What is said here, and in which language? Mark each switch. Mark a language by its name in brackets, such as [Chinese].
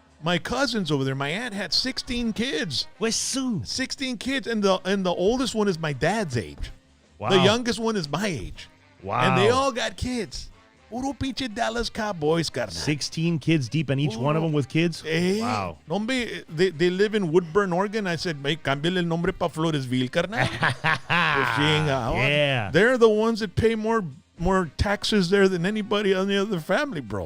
[English] my cousins over there, my aunt had 16 kids. Where's Sue? 16 kids, and the oldest one is my dad's age. Wow. The youngest one is my age. Wow. And they all got kids. [Spanish] Puro pinche Dallas Cowboys, carnal. [English] 16 kids deep, and each one of them with kids? Eh, Wow. Hombre, they live in Woodburn, Oregon. I said, [Spanish] cámbiale el nombre pa' Floresville, carnal. [English] Yeah. They're the ones that pay more taxes there than anybody on the other family, bro.